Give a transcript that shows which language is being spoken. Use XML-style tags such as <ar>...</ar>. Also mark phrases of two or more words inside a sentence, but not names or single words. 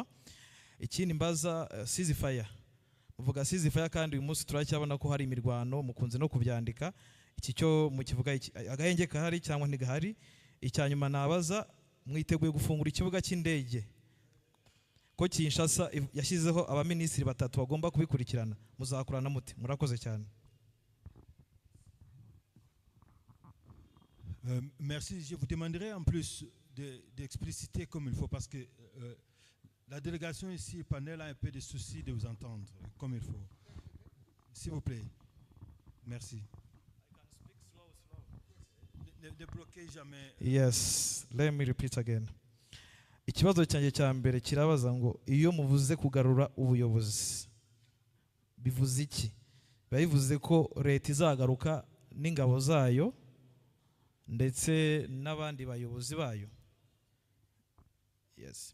<rw>Ikindi mbaza ceasefire. Muvuga ceasefire kandi uyu munsi turacyabona ko hari imirwano, mukunze no kubyandika. Iki cyo mukivuga iki? Agahenge kahari cyangwa ntigahari? Icyanyuma nabaza, mwiteguye gufungura ikibuga cy'indege ko Kinshasa yashyizeho abaminisitiri 3 bagomba kubikurikirana, muzakurana muti? Murakoze cyane.</rw> <fr>Merci. Je vous demanderai en plus d'expliciter comme il faut parce que la délégation ici, le panel a un peu de soucis de vous entendre comme il faut. S'il vous plaît. Merci. Ne bloquez jamais.</fr> <en>Yes, let me repeat again.</en> <rw>Ikibazo cyanjye cya mbere kirabaza ngo iyo muvuze kugarura ubuyobozi bivuze iki? Bivuze ko leta izagaruka n'ingabo zayo ndetse n'abandi bayobozi bayo?</rw> <en>Yes.</en>